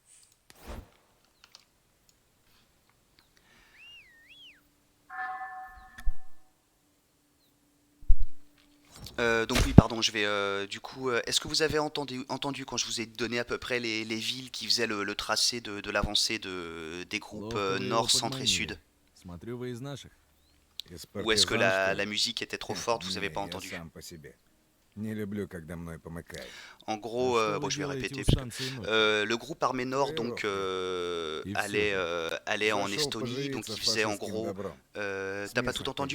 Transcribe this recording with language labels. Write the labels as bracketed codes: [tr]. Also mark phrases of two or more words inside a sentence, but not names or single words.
[fr] Donc oui, pardon, je vais du coup, est-ce que vous avez entendu quand je vous ai donné à peu près les villes qui faisaient le tracé de l'avancée des groupes nord, centre et sud? [ru] Смотрю, вы из наших. [fr] Ou est-ce que la musique était trop forte, vous n'avez pas entendu? En gros, bon, je vais répéter. Le groupe armé nord donc allait en Estonie, donc il faisait en gros. T'as pas tout entendu?